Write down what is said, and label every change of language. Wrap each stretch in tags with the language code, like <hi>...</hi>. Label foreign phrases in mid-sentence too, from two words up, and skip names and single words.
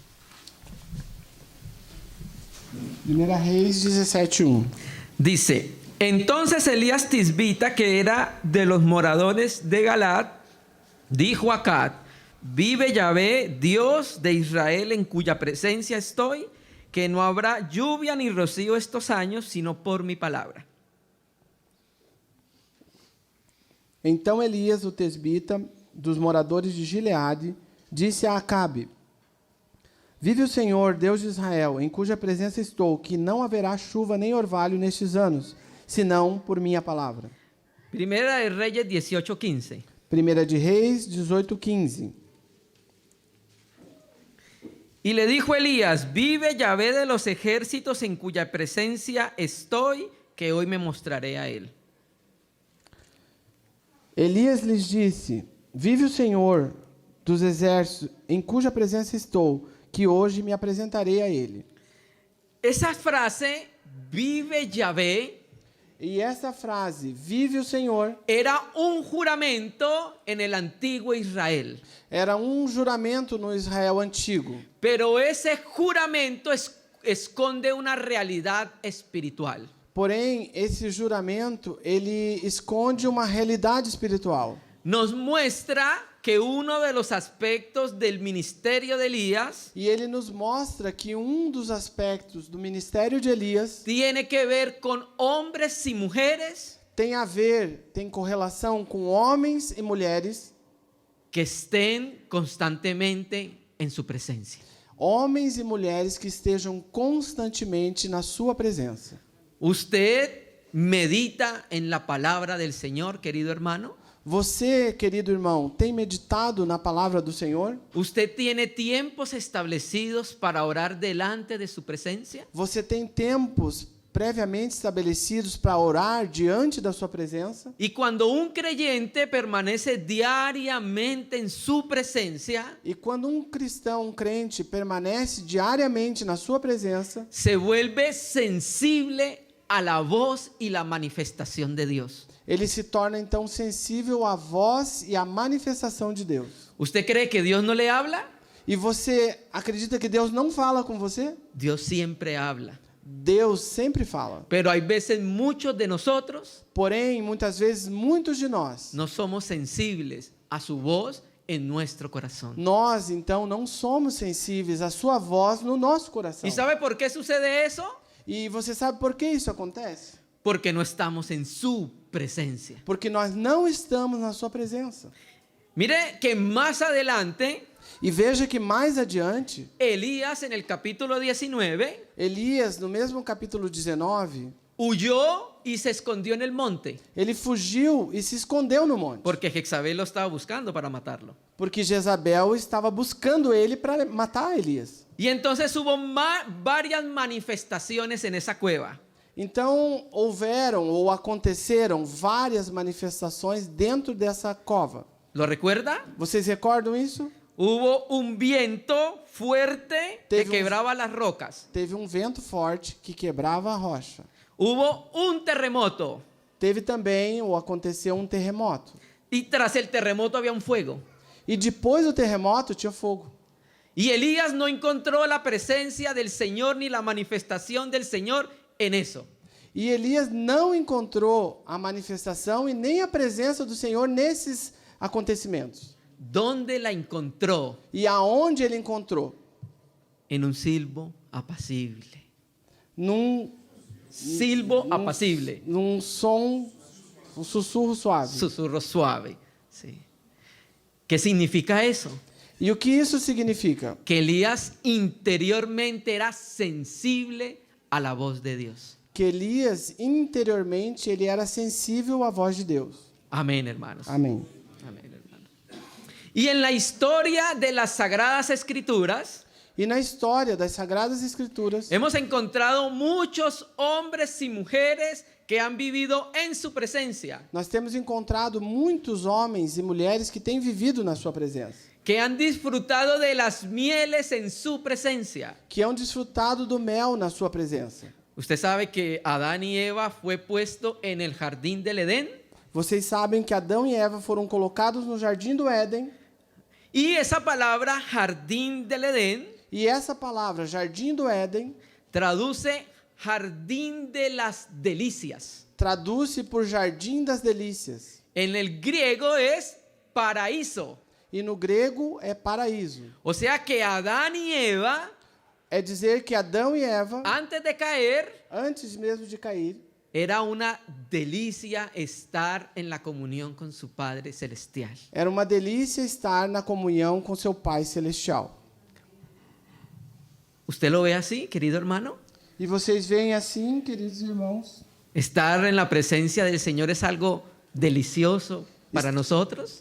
<pt>Primeira Reis 17:1.</pt> <es>Dice, Entonces Elías Tisbita, que era de los moradores de Galaad, dijo a Acab: vive Yahvé, Dios de Israel, en cuya presencia estoy, que no habrá lluvia ni rocío estos años, sino por mi palabra.</es> <pt>Então Elias, o tesbita, dos moradores de Gileade, disse a Acabe: vive o Senhor, Deus de Israel, em cuja presença estou, que não haverá chuva nem orvalho nestes anos, senão por minha palavra.</pt> <es>Primera de Reyes 18:15.</es> <pt>Primeira de Reis 18:15.</pt> <es>Y le dijo Elías: vive Yahvé de los ejércitos, en cuya presencia estoy, que hoy me mostraré a él.</es> <pt>Elias lhes disse: vive o Senhor dos exércitos, em cuja presença estou, que hoje me apresentarei a ele.</pt> <es>Esa frase, vive Yahvé,</es> <pt>E essa frase, vive o Senhor,</pt> <es>era un juramento en el antiguo Israel.</es> <pt>era um juramento no Israel antigo.</pt> <es>Pero ese juramento esconde una realidad espiritual.</es> <pt>Porém, esse juramento, ele esconde uma realidade espiritual.</pt> <es>Nos muestra que uno de los aspectos del ministerio de Elías</es> <pt>E ele nos mostra que um dos aspectos do ministério de Elias</pt> <es>tiene que ver con hombres y mujeres</es> <pt>tem correlação com homens e mulheres,</pt> <es>que estén constantemente en su presencia.</es> <pt>homens e mulheres que estejam constantemente na sua presença.</pt> <es>¿Usted medita en la palabra del Señor, querido hermano?</es> <pt>Você, querido irmão, tem meditado na palavra do Senhor?</pt> <es>¿Usted tiene tiempos establecidos para orar delante de su presencia?</es> <pt>Você tem tempos previamente estabelecidos para orar diante da sua presença?</pt> <es>Y cuando un creyente permanece diariamente en su presencia,</es> <pt>E quando um cristão, um crente, permanece diariamente na sua presença,</pt> <es>se vuelve sensible a la voz y la manifestación de Dios.</es> <pt>ele se torna então sensível à voz e à manifestação de Deus.</pt> <es>¿Usted cree que Dios no le habla?</es> <pt>E você acredita que Deus não fala com você?</pt> <es>Dios siempre habla.</es> <pt>Deus sempre fala.</pt> <es>Pero hay veces muchos de nosotros</es> <pt>Porém, muitas vezes, muitos de nós,</pt> <es>no somos sensibles a su voz en nuestro corazón.</es> <pt>nós então não somos sensíveis à sua voz no nosso coração.</pt> <es>¿Y sabe por qué sucede eso?</es> <pt>E você sabe por que isso acontece?</pt> <es>Porque no estamos en su presencia.</es> <pt>Porque nós não estamos na sua presença.</pt> <es>Mire que más adelante,</es> <pt>E veja que mais adiante,</pt> <es>Elías en el capítulo 19</es> <pt>Elias, no mesmo capítulo 19,</pt> <es>huyó y se escondió en el monte,</es> <pt>ele fugiu e se escondeu no monte.</pt> <es>porque Jezabel lo estaba buscando para matarlo.</es> <pt>Porque Jezabel estava buscando ele para matar Elias.</pt> <es>Y entonces hubo varias manifestaciones en esa cueva.</es> <pt>Então, houveram ou aconteceram várias manifestações dentro dessa cova.</pt> <es>¿Lo recuerda?</es> <pt>Vocês recordam isso?</pt> <es>Hubo un viento fuerte que</es> <pt>Teve</pt> <es>quebraba las rocas.</es> <pt>Teve um vento forte que quebrava a rocha.</pt> <es>Hubo un terremoto.</es> <pt>Teve também, ou aconteceu, um terremoto.</pt> <es>Y tras el terremoto había un fuego.</es> <pt>E depois do terremoto tinha fogo.</pt> <es>Y Elías no encontró la presencia del Señor ni la manifestación del Señor en eso.</es> <pt>E Elias não encontrou a manifestação e nem a presença do Senhor nesses acontecimentos.</pt> <es>¿Dónde la encontró?</es> <pt>E aonde ele encontrou?</pt> <es>En un silbo apacible.</es> <pt>Num</pt> <es>Silbo apacible.</es> <pt>num som, um sussurro suave.</pt> <es>Susurro suave. Sí. ¿Qué significa eso?</es> <pt>E o que isso significa?</pt> <es>Que Elías interiormente era sensible a la voz de Dios.</es> <pt>Que Elias, interiormente, ele era sensível à voz de Deus.</pt> <es>Amén, hermanos.</es> <pt>Amém.</pt> <es>Amén, hermanos. Y en la historia de las Sagradas Escrituras,</es> <pt>E na história das Sagradas Escrituras,</pt> <es>hemos encontrado muchos hombres y mujeres que han vivido en su presencia,</es> <pt>nós temos encontrado muitos homens e mulheres que têm vivido na sua presença,</pt> <es>que han disfrutado de las mieles en su presencia.</es> <pt>que han desfrutado do mel na sua presença.</pt> <es>Usted sabe que Adán y Eva fue puesto en el jardín del Edén,</es> <pt>Vocês sabem que Adão e Eva foram colocados no jardim do Éden,</pt> <es>y esa palabra jardín del Edén</es> <pt>e essa palavra jardim do Éden</pt> <es>traduce jardín de las delicias.</es> <pt>Traduz-se por Jardim das Delícias.</pt> <es>En el griego es paraíso.</es> <pt>E no grego é paraíso.</pt> <es>O sea que Adán y Eva,</es> <pt>É dizer que Adão e Eva,</pt> <es>antes de caer,</es> <pt>antes mesmo de cair,</pt> <es>era una delicia estar en la comunión con su Padre Celestial.</es> <pt>era uma delícia estar na comunhão com seu Pai Celestial.</pt> <es>¿Usted lo ve así, querido hermano?</es> <pt>E vocês veem assim, queridos irmãos?</pt> <es>Estar en la presencia del Señor es algo delicioso para nosotros.</es>